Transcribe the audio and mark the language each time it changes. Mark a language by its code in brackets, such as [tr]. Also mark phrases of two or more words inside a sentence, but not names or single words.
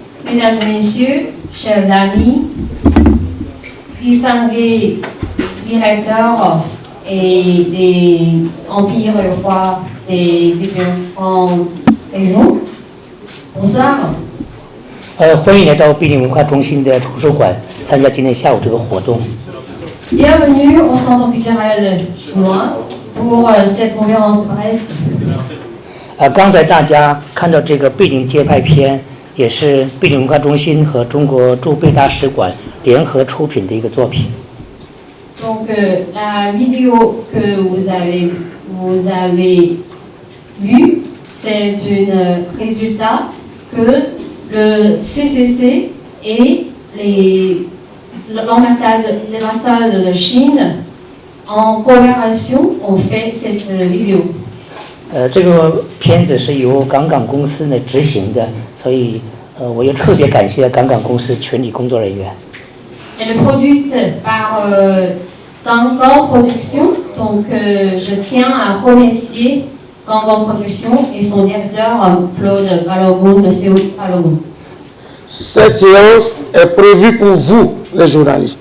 [fr] Mesdames et messieurs, chers amis, distingués directeurs et des empires rois des différentes régions, bonsoir. [zh] 欢迎来到碧林文化中心的图书馆，参加今天下午这个活动。 [fr] Bienvenue au Centre culturel chinois pour cette conférence presse. [zh] 刚才大家看到这个碧林街拍片，也是碧林文化中心和中国驻贝大使馆联合出品的一个作品。 [fr] Donc la vidéo que vous avez vue, c'est un résultat que le CCC et l'ambassade de Chine en coopération ont fait cette vidéo. [zh] 这个片子是由港港公司呢执行的，所以我也特别感谢港港公司全体工作人员。 [fr] Elle est produite par Gangang Production, donc je tiens à remercier Gangang Production et son directeur Claude Balogun, Monsieur Balogun. Cette séance est prévue pour vous, les journalistes.